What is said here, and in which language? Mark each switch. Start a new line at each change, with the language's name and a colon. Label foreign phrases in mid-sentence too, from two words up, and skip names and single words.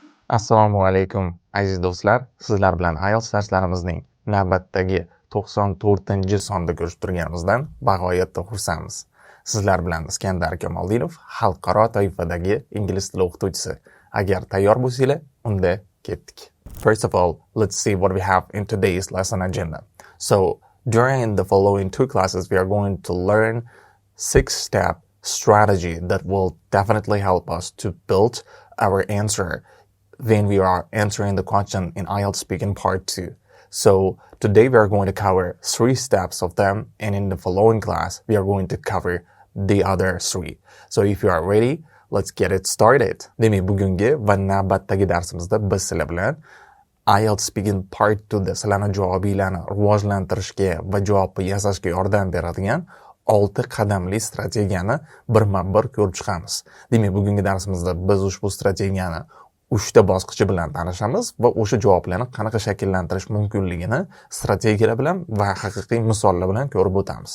Uzbek: Assalomu alaykum aziz do'stlar. Sizlar bilan IELTS darslarimizning navbatdagi 94-sonda ko'rishib turganimizdan bag'oyatda xursandmiz. Sizlar bilan Iskandar Kamolidinov, xalqaro toifadagi ingliz tili o'qituvchisi. Agar tayyor bo'lsanglar, unda ketdik.
English: First of all, let's see what we have in today's lesson agenda. So, during the following two classes, we are going to learn 6-step strategy that will definitely help us to build our answer when we are answering the question in IELTS speaking part 2. So today we are going to cover 3 steps of them, and in the following class we are going to cover the other 3. So if you are ready, let's get it started.
Uzbek: Demak, bugungi va navbatdagi darsimizda biz sizlar bilan IELTS
English: speaking part
Uzbek: 2 da sizlarning javobinglarni rivojlantirishga va javobni yasashga yordam beradigan 6 qadamli strategiyani birma-bir ko'rib chiqamiz. Demak, bugungi darsimizda biz ushbu strategiyani 3 bosqichi bilan tanishamiz va o'sha javoblarni qanaqa shakllantirish mumkinligini strategiyalar bilan va haqiqiy misollar bilan ko'rib o'tamiz.